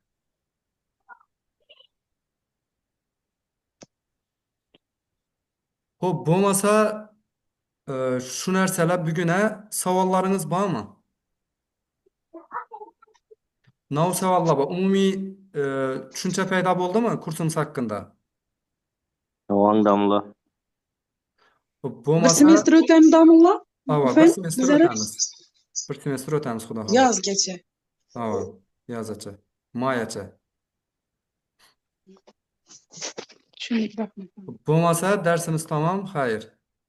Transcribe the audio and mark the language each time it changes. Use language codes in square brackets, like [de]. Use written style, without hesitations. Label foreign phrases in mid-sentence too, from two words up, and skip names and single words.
[uz] Xo'p, bo'lmasa shu narsalar buguna savollaringiz bormi? Nav savollar bor. Umumiy tushuncha paydo bo'ldimi kursimiz haqida? [tr] Tamam Damla. [uz] Xo'p, Bir bo'lmasa semestr o'tamiz damla. ava, bir [tr] Efendim, [uz] semestr [tr] bizlere [uz] o'tamiz. Bir semestr o'tamiz, xudo xohlasa. [tr] yaz geçe. [uz] Ava, yozacha, mayacha. Tushundik, rahmat. Bo'lmasa darsimiz tamom, xayr.